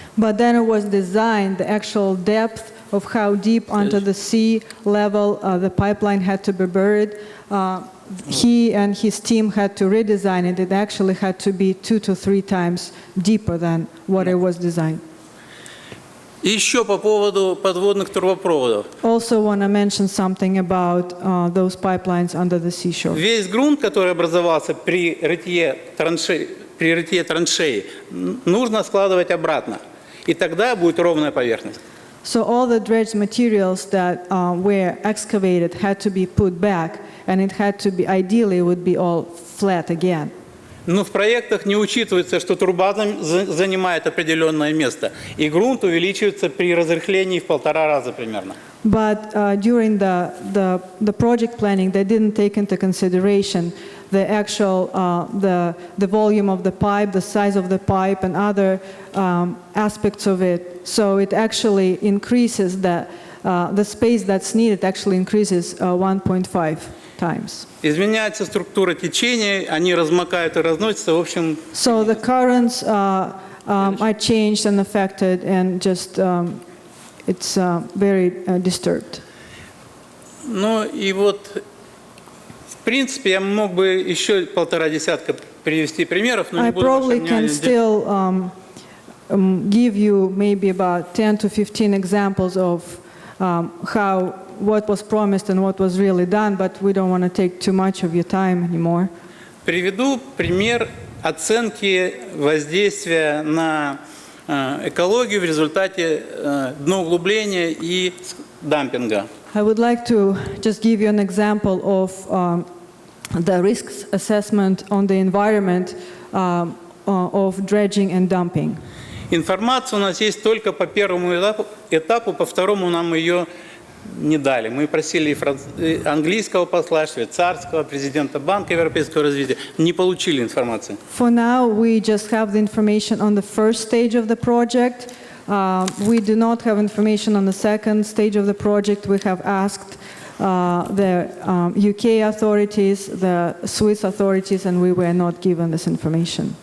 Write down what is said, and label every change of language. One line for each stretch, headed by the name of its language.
English: But then it was designed, the actual depth of how deep under the sea level the pipeline had to be buried. He and his team had to redesign it. It actually had to be 2 to 3 times deeper than what it was designed.
Russian: И еще по поводу подводных трубопроводов.
English: Also want to mention something about those pipelines under the seashore.
Russian: Весь грунт, который образовался при рытье траншеи, нужно складывать обратно. И тогда будет ровная поверхность. So all the dredged materials that were excavated had to be put back, and it had to be, ideally, it would be all flat again. Но в проектах не учитывается, что труба занимает определенное место, и грунт увеличивается при разрыхлении в 1,5 раза примерно.
English: But during the project planning, they didn't take into consideration the actual the volume of the pipe, the size of the pipe, and other aspects of it. So it actually increases the space that's needed. Actually increases 1.5 times.
Russian: Изменяется структура течения, они размокают и разносятся, в общем.
English: So the currents are changed and affected, and just it's very disturbed.
Russian: Ну и вот, в принципе, я мог бы еще 1,5 десятка привести примеров, но
English: I
Russian: не буду ваше
English: probably can
Russian: внимание
English: still give you maybe about 10 to 15 examples of what was promised and what was really done, but we don't want to take too much of your time anymore.
Russian: Приведу пример оценки воздействия на экологию в результате дноуглубления и дампинга.
English: I would like to just give you an example of the risks assessment on the environment of dredging and dumping.
Russian: Информация у нас есть только по первому этапу, по второму нам ее не дали. Мы просили английского посла, швейцарского, президента Банка европейского развития. Не получили информации.
English: For now, we just have the information on the first stage of the project. We do not have information on the second stage of the project. We have asked the UK authorities, the Swiss authorities, and we were not given this information.